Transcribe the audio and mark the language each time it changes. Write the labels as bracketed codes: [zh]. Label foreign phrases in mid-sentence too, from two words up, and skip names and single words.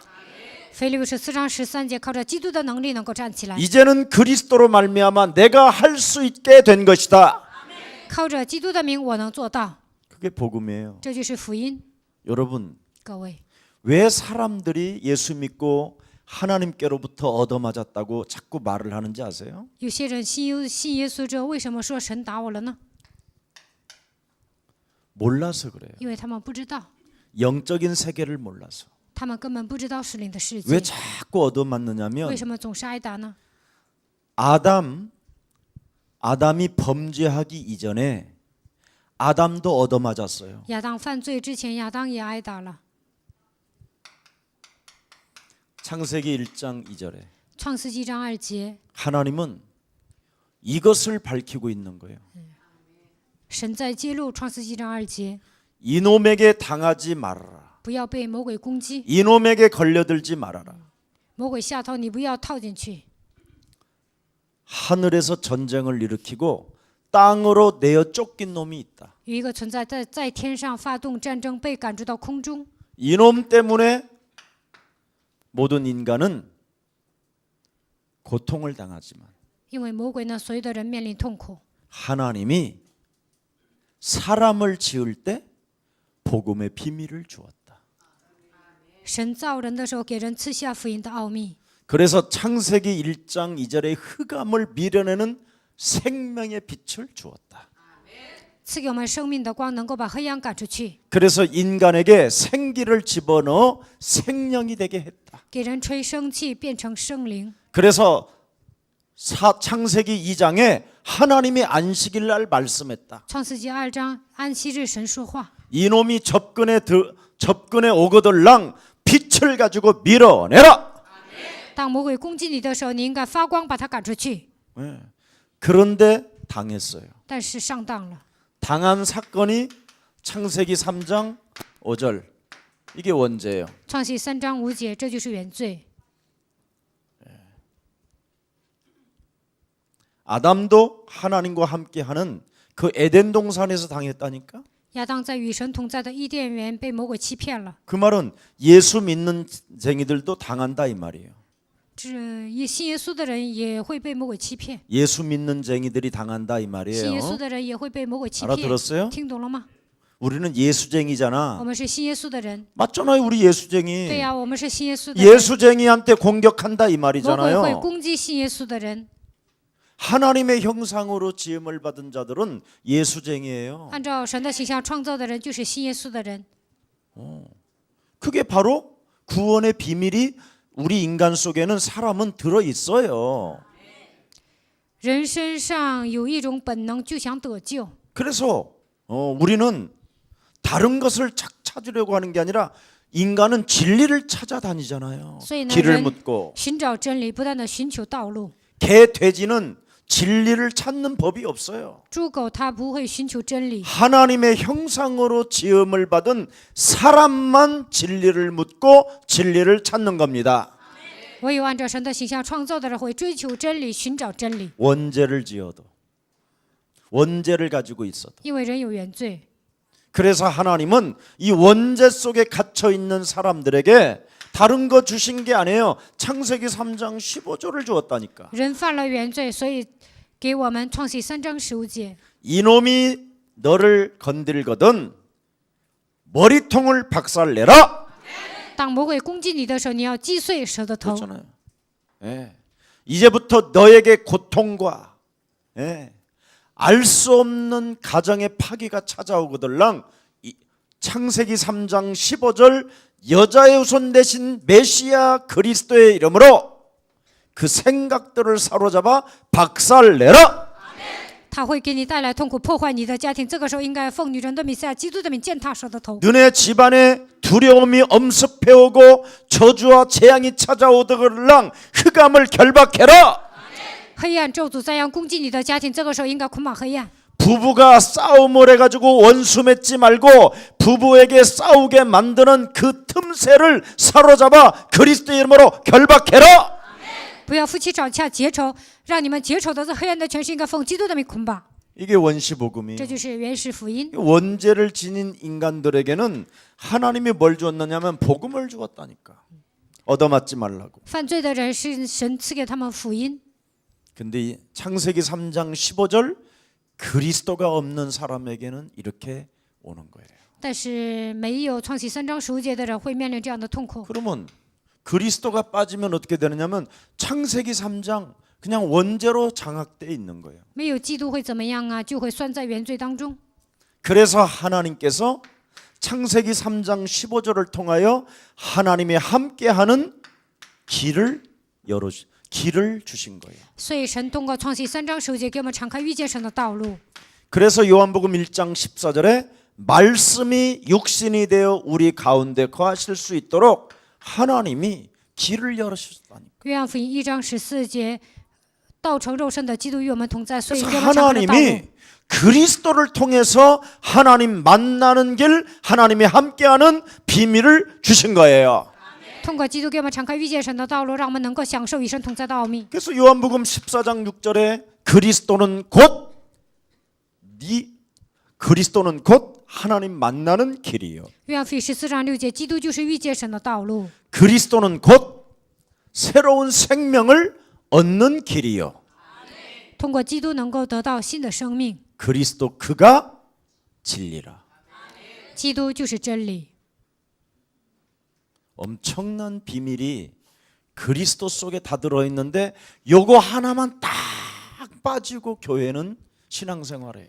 [zh] 腓立比书4章13节，靠着基督的能力能够站起来， [ko] 이제는 그리스도로 말미암아 내가 할 수 있게 된 것이다. [zh] 靠着基督的名我能做到， [ko] 그게 복음이에요. [zh] 这就是福音。 [ko] 여러분, [zh] 各位， [ko] 왜 사람들이 예수 믿고 하나님께로부터 얻어맞았다고 자꾸 말을 하는지 아세요? [zh] 有些人信耶稣之后，为什么说神打我了呢？ [ko] 몰라서 그래요. [zh] 因为他们不知道， [ko] 영적인 세계를 몰라서. [zh] 他们根本不知道属灵的世 [ko] 왜 [zh] 界。 [ko] 자꾸 얻어맞느냐면 [zh] 为什么总是挨打呢？ [ko] 아담이 범죄하기 이전에 아담도 얻어맞았어요. [zh] 亚当犯罪之前，亚当也挨打了。 [ko] 창세기 1장 2절에 [zh] 创世纪章2节， [ko] 하나님은 이것을 밝히고 있는 거예요. [zh] 神在揭露创世纪章2节， [ko] 이놈에게 당하지 말아라. [zh] 不要被魔鬼攻击， [ko] 이놈에게 걸려들지 말아라. [zh] 魔鬼下套你不要套进去。 [ko] 하늘에서 전쟁을 일으키고 땅으로 내어 쫓긴 놈이 있다. [zh] 有一个存在在天上发动战争，被赶逐到空中。 [ko] 이놈 때문에 모든 인간은 고통을 당하지만 [zh] 因为魔鬼呢，所有的人面临痛苦。 [ko] 하나님이 사람을 지을 때 복음의 비밀을 주었다. [zh] 神造人的时候，给人赐下福音的奥秘。 [ko] 그래서 창세기 1장 2절의 흑암을 밀어내는 생명의 빛을 주었다. [zh] 赐给我们生命的光，能够把黑暗赶出去， [ko] 그래서 인간에게 생기를 집어넣어 생명이 되게 했다. [zh] 给人吹生气，变成生灵。 [ko] 그래서 창세기 2장에 하나님이 안식일 날 말씀했다. [zh] 创世纪2章，安息日神说话， [ko] 이놈이 접근에 오거들랑 빛을 가지고 밀어내라. [zh] 当魔鬼攻击你的时候，你应该发光把它赶出去。 [ko] 그런데 당했어요. [zh] 但是上当了， [ko] 당한 사건이 창세기 3장 5절. 이게 원죄예요. [zh] 创世3章5节，这就是原罪。 [ko] 아담도 하나님과 함께하는 그 에덴 동산에서 당했다니까. [zh] 亚当在与神同在的伊甸园被魔鬼欺骗了， [ko] 그 말은 예수 믿는 쟁이들도 당한다 이 말이에요. [zh] 信耶稣的人也会被魔鬼欺骗， [ko] 예수 믿는 쟁이들이 당한다 이 [zh] 信耶稣 [ko] 말이에요. [zh] 的人也会被魔鬼欺骗。 [ko] 알아들었어요? [zh] 听懂了吗？ [ko] 우리는 [zh] 我 [ko] 예수쟁이잖아. [zh] 们是信耶稣的人， [ko] 맞잖아요, 우리 [zh] 对 [ko] 예수쟁이. [zh] 呀，我们是信耶稣的人。 [ko] 예수쟁이한테 공격한다 이 [zh] 魔鬼会 [ko] 말이잖아요. [zh] 攻击信耶稣的人。 [ko] 하나님의 형상으로 지음을 받은 자들은 예수쟁이에요. [zh] 按照神的形象创造的人，就是信耶稣的人。 [ko] 그게 바로 구원의 비밀이 우리 인간 속에는 사람은 들어 있어요. [zh] 人身上有一种本能，就想得救。 [ko] 그래서 우리는 다른 것을 찾으려고 하는 게 아니라 인간은 진리를 찾아다니잖아요. [zh] 所以呢， [ko] 길을 [zh] 人 [ko] 묻고 [zh] 寻找真理，不断的寻求道路。 [ko] 개 돼지는 진리를 찾는 법이 없어요. [zh] 猪狗它不会寻求真理， [ko] 하나님의 형상으로 지음을 받은 사람만 진리를 묻고 진리를 찾는 겁니다. [zh] 唯有按照神的形象创造的人会追求真理，寻找真理。 [ko] 원죄를 지어도 원죄를 가지고 있어도 [zh] 因为人有原罪， [ko] 그래서 하나님은 이 원죄 속에 갇혀 있는 사람들에게 다른 거 주신 게 아니에요. 창세기 3장 15절을 주었다니까. [zh] 人犯了原罪，所以给我们创世3章15节。 [ko] 이놈이 너를 건들거든 머리통을 박살내라. [zh] 当魔鬼攻击你的时候，你要击碎蛇的头。 [ko] 그렇잖아요. 예. 이제부터 너에게 고통과 알 수 없는 가정의 파괴가 찾아오거들랑 창세기 3장 15절 여자의 후손 대신 메시아 그리스도의 이름으로 그 생각들을 사로잡아 박살내라. [zh] 他会给你带来痛苦，破坏你的家庭。这个时候应该奉女人的弥赛亚基督的名践踏蛇的头。 [ko] 너네 집안에 두려움이 엄습해오고 저주와 재앙이 찾아오더글랑 흑암을 결박해라. [zh] 黑暗咒诅再要攻击你的家庭，这个时候应该捆绑黑暗。 [ko] 부부가 싸움을 해가지고 원수 맺지 말고 부부에게 싸우게 만드는 그 틈새를 사로잡아 그리스도의 이름으로 결박해라. [zh] 不要夫妻吵架结仇，让你们结仇的这黑暗的权势应该奉基督的名捆绑。 [ko] 이게 원시복음이에요. [zh] 这就是原始福音。 [ko] 원죄를 지닌 인간들에게는 하나님이 뭘 주었느냐면 복음을 주었다니까. 얻어맞지 말라고. [zh] 犯罪的人是神赐给他们福音， [ko] 근데 이 창세기 3장 15절 그리스도가 없는 사람에게는 이렇게 오는 거예요. [zh] 但是没有创启3章15节的人会面临这样的痛苦。 [ko] 그러면 그리스도가 빠지면 어떻게 되느냐면 창세기 3장 그냥 원죄로 장악돼 있는 거예요. [zh] 没有基督会怎么样啊？就会算在原罪当中。 [ko] 그래서 하나님께서 창세기 3장 15절을 통하여 하나님이 함께하는 길을 주신 거예요. [zh] 所以神通过创启3章15节给我们敞开遇见神的道路。 [ko] 그래서 요한복음 1장 14절에 말씀이 육신이 되어 우리 가운데 거하실 수 있도록 하나님이 길을 열어주셨다니. [zh] 约翰福音1章14节，道成肉身的基督与我们同在，所以 [ko] 그래서 [zh] 给我们敞开的道路。 [ko] 하나님이 그리스도를 통해서 하나님 만나는 길, 하나님이 함께하는 비밀을 주신 거예요. [zh] 通过基督给我们敞开遇见神的道路，让我们能够享受与神同在的奥秘。 [ko] 그래서 요한복음 14장 6절에 그리스도는 곧 하나님 만나는 길이요. [zh] 约翰福音14章6节，基督就是遇见神的道路。 [ko] 그리스도는 곧 새로운 생명을 얻는 길이요. [zh] 通过基督能够得到新的生命。 [ko] 그리스도 그가 진리라. [zh] 基督就是真理。 [ko] 엄청난 비밀이 그리스도 속에 다 들어있는데 요거 하나만 딱 빠지고 교회는 신앙생활이에요.